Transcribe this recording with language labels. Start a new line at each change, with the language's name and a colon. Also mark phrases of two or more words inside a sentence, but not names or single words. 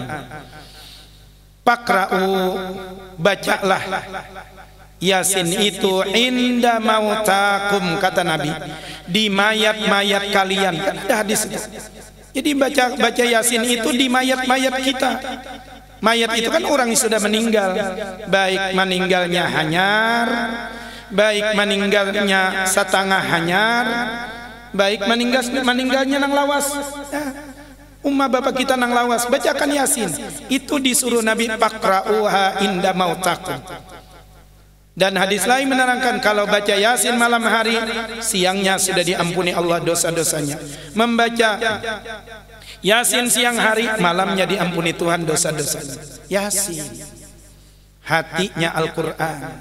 Indonesian: Pakra'u, bacalah Yasin itu
Arabic: inda mautakum,
Indonesian: kata Nabi, di mayat-mayat kalian. Kan ada hadis itu. Jadi baca Yasin itu di mayat-mayat kita. Mayat itu kan orang yang sudah meninggal, baik meninggalnya hanyar baik meninggalnya setengah hanyar, baik meninggalnya
Banjar: nang lawas.
Indonesian: Ummah bapak kita
Banjar: nang lawas,
Indonesian: bacakan Yasin. Itu disuruh Nabi
Arabic: faqra'uha inda mautakum.
Indonesian: Dan hadis lain menerangkan kalau baca Yasin malam hari, siangnya sudah diampuni Allah dosa-dosanya. Membaca Yasin siang hari, malamnya diampuni Tuhan dosa-dosanya. Yasin, hatinya Al-Quran.